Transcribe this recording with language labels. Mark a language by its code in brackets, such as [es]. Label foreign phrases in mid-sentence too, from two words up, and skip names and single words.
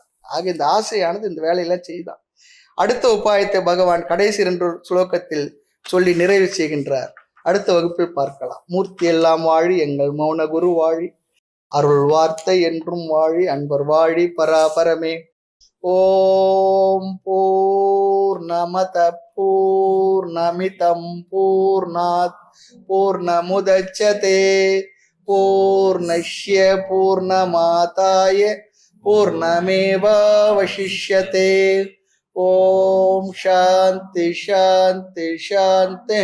[ta] ஆக இந்த ஆசையானது இந்த வேலையெல்லாம் செய்தான். அடுத்த உபாயத்தை பகவான் கடைசி 2 சுலோகத்தில் சொல்லி நிறைவு செய்கின்றார். அடுத்த வகுப்பில் பார்க்கலாம். மூர்த்தி எல்லாம் வாழி, எங்கள் மௌன குரு வாழி, அருள் வார்த்தை என்றும் வாழி, அன்பர் வாழி பராபரமே. [sa] ओं पूर्णमद पूर्णमिदं पूर्णात् पूर्णमुदच्यते पूर्णस्य पूर्णमादाय पूर्णमेवावशिष्यते. ओं शान्ति शान्ति शान्ति.